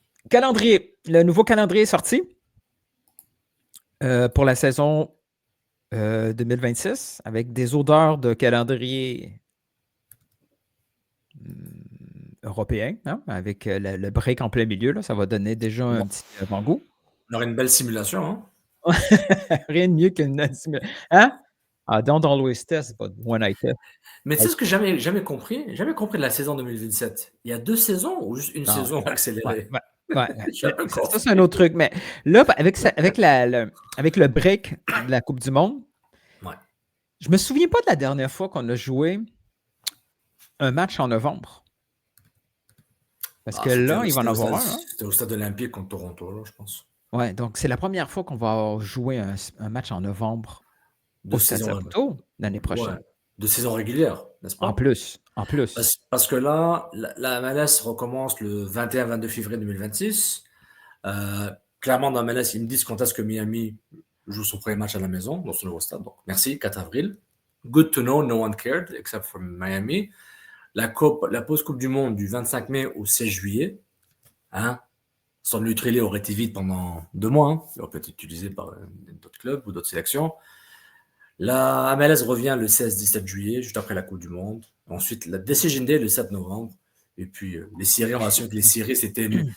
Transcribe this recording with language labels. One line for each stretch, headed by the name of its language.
French: Calendrier. Le nouveau calendrier est sorti pour la saison 2026 avec des odeurs de calendrier européen, hein, avec le break en plein milieu. Là, ça va donner déjà un petit avant-goût. On aurait une belle simulation, hein? Rien de mieux qu'une simulation. Hein?
English: Don't always test, but when I test.
French: Mais tu sais ce que j'ai jamais compris? J'ai jamais compris de la saison 2027. Il y a 2 saisons ou juste une saison accélérée? Ouais. Ça, c'est un autre truc. Mais là, avec le break de la Coupe du Monde, je me souviens pas de la dernière fois qu'on a joué un match en novembre. Parce que là, il va en avoir un. Hein? C'était au stade olympique contre Toronto, là, je pense. Ouais, donc c'est la première fois qu'on va jouer un match en novembre au stade Toronto l'année prochaine. Ouais, de saison régulière, n'est-ce pas? En plus. Parce que là, la MLS recommence le 21-22 février 2026. Clairement, dans la MLS, ils me disent quand est-ce que Miami joue son premier match à la maison, dans son nouveau stade. Donc, merci, 4 avril.
English: Good to know, no one cared, except for Miami.
French: La pause Coupe du Monde du 25 mai au 16 juillet. Hein? Son neutralité aurait été vide pendant 2 mois. Hein? Il aurait pu être utilisé par d'autres clubs ou d'autres sélections. La MLS revient le 16-17 juillet, juste après la Coupe du Monde. Ensuite, la Decision Day le 7 novembre. Et puis, les séries, on va assurer que les séries, c'était...